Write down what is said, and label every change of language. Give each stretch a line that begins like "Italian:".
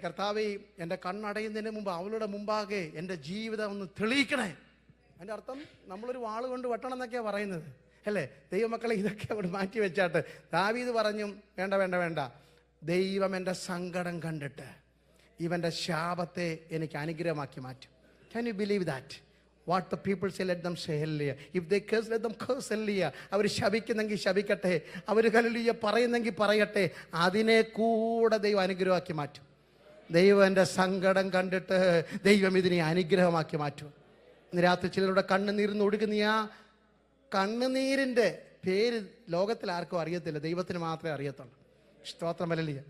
Malayalam: കർത്താവേ, എൻ്റെ കണ്ണടയുന്നതിന് മുമ്പ് അവളുടെ മുമ്പാകെ എൻ്റെ ജീവിതം ഒന്ന് തെളിയിക്കണേ. അതിൻ്റെ അർത്ഥം നമ്മളൊരു വാള് കൊണ്ട് വെട്ടണം എന്നൊക്കെയാണ് പറയുന്നത്, അല്ലേ? ദൈവമക്കളെ, ഇതൊക്കെ അവിടെ മാറ്റി വെച്ചാട്ട് ദാവീദ് പറഞ്ഞു, വേണ്ട, ദൈവം എൻ്റെ സങ്കടം കണ്ടിട്ട് ഇവൻ്റെ ശാപത്തെ എനിക്ക് അനുഗ്രഹമാക്കി മാറ്റും.
English: Can you believe that? What the people say, let them say hallelujah. If they curse, let them curse hallelujah.
Malayalam: Our ശപിക്കുന്നെങ്കിൽ ശപിക്കട്ടെ, our hallelujah പറയുന്നെങ്കിൽ പറയട്ടെ. അതിനെ കൂടെ ദൈവം അനുഗ്രഹമാക്കി മാറ്റും. ദൈവം എൻ്റെ സങ്കടം കണ്ടിട്ട് ദൈവം ഇതിനെ അനുഗ്രഹമാക്കി മാറ്റും. ഇന്ന് രാത്രി ചിലരുടെ കണ്ണുനീരിന്ന് ഒടുക്കുന്ന ആ കണ്ണുനീരിൻ്റെ പേര് ലോകത്തിൽ ആർക്കും അറിയത്തില്ല, ദൈവത്തിന് മാത്രമേ അറിയത്തുള്ളൂ. സ്തോത്രം, ഹല്ലേലൂയ.